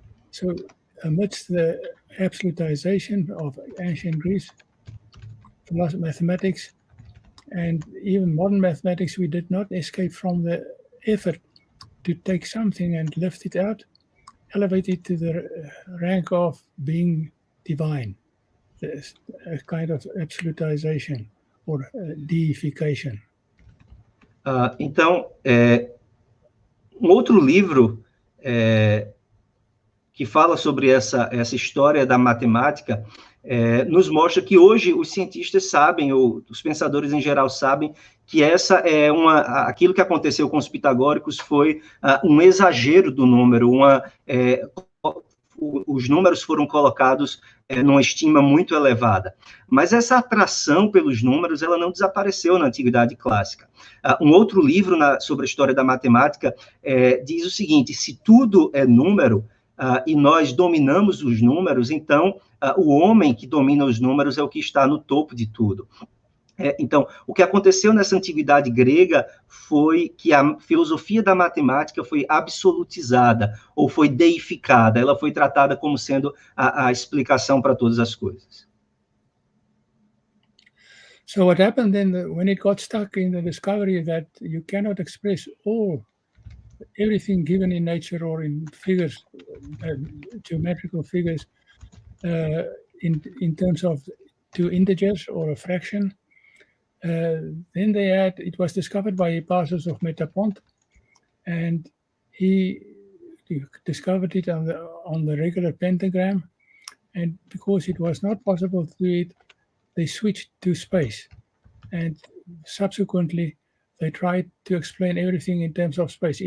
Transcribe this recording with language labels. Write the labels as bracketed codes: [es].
[en] So amidst the absolutization of ancient Greece, mathematics, and even modern mathematics, we did not escape from the effort to take something and lift it out, elevate it to the rank of being divine, a kind of absolutization or deification. [pt] Então, outro livro que fala sobre essa história da matemática nos mostra que hoje os cientistas sabem, ou os pensadores em geral sabem, que aquilo que aconteceu com os pitagóricos foi um exagero do número, os números foram colocados numa estima muito elevada. Mas essa atração pelos números, ela não desapareceu na Antiguidade Clássica. Um outro livro sobre a história da matemática diz o seguinte: se tudo é número e nós dominamos os números, então o homem que domina os números é o que está no topo de tudo. Então, o que aconteceu nessa antiguidade grega foi que a filosofia da matemática foi absolutizada, ou foi deificada, ela foi tratada como sendo a explicação para todas as coisas. [en] So what happened then, when it got stuck in the discovery that you cannot express everything given in nature or in figures, geometrical figures, in terms of two integers or a fraction, then it was discovered by Hippasus of Metapont, and he discovered it on the regular pentagram, and because it was not possible to do it, they switched to space, and subsequently they tried to explain everything in terms of space.